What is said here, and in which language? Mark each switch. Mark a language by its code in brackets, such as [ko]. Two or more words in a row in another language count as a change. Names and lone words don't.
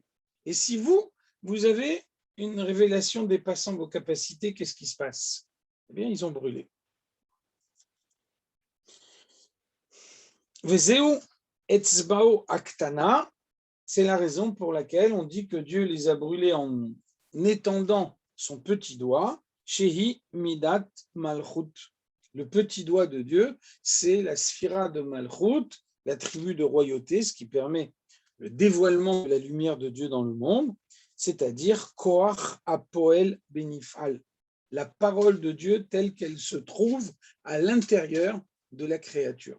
[fr] Et si vous avez une révélation dépassant vos capacités, qu'est-ce qui se passe? Eh bien, ils ont brûlé. [he] וזהו אצבעו הקטנה, [fr] c'est la raison pour laquelle on dit que Dieu les a brûlés en étendant son petit doigt, [he] שהיא מידת מלכות. [fr] Le petit doigt de Dieu, c'est la sphira de Malchut, l'attribut de royauté, ce qui permet le dévoilement de la lumière de Dieu dans le monde, c'est-à-dire [he] כח הפועל בנפעל, [fr] la parole de Dieu telle qu'elle se trouve à l'intérieur de la créature.